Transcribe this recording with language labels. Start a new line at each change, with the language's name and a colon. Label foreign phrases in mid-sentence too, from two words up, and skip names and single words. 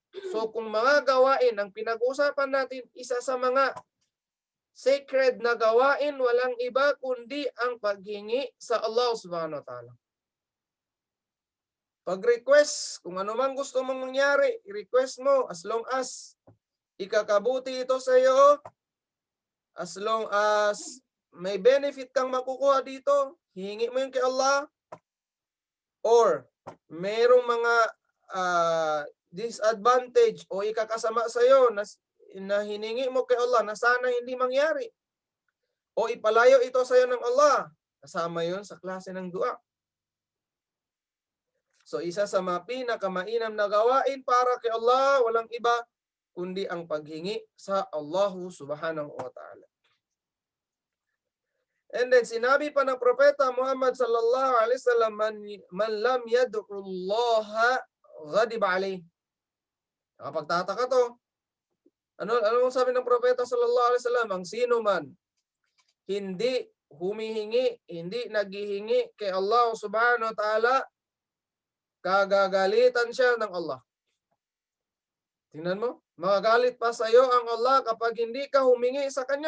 Filipino: So kung mga gawain ang pinag-usapan natin, isa sa mga sacred na gawain, walang iba kundi ang paghingi sa Allah
Arabic: سبحانه وتعالى.
Filipino: Pag-request, kung ano man gusto mong mangyari, i-request mo
English: as long as
Filipino: ikakabuti ito sa iyo,
English: as long as
Filipino: may benefit kang makukuha dito, hihingi mo yun kay Allah, or mayroong mga disadvantage o ikakasama sa iyo na hiningi mo kay Allah na sana hindi mangyari, o ipalayo ito sa iyo ng Allah, kasama yun sa klase ng dua. So isa sa mga pinakamainam na gawain para kay Allah, walang iba kundi ang paghingi sa Allah
Arabic: سبحانه وتعالى.
English: And then
Filipino: sinabi pa ng propeta Muhammad
Arabic: صلى الله عليه وسلم, من لم يدع الله غضب عليه.
Filipino: Nakapagtataka to. Ano sabi ng propeta
Arabic: صلى الله عليه وسلم?
Filipino: Ang sino man hindi humihingi, hindi naghihingi kay Allah
Arabic: سبحانه وتعالى,
Filipino: kagagalitan siya ng Allah. Tingnan mo, magagalit pa sa iyo ang Allah kapag hindi ka humingi sa Kanya.